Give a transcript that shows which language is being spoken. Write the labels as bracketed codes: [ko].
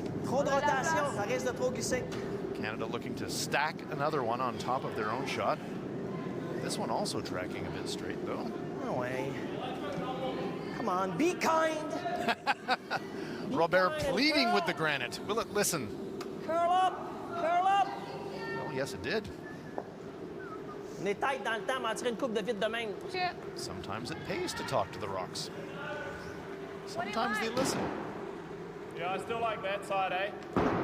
[fr] Trop de rotation, ça risque de trop glisser. [en] Canada looking to stack another one on top of their own shot. This one also tracking a bit straight, though. No way. Come on, be kind. Robert pleading with the granite. Will it listen? Curl up, curl up. Well, yes, it did. [fr] On est tight dans le temps, m'en tirer une coupe de vite de même. [en] Shit. Sometimes it pays to talk to the rocks. Sometimes they listen. Yeah, I still like that side, eh?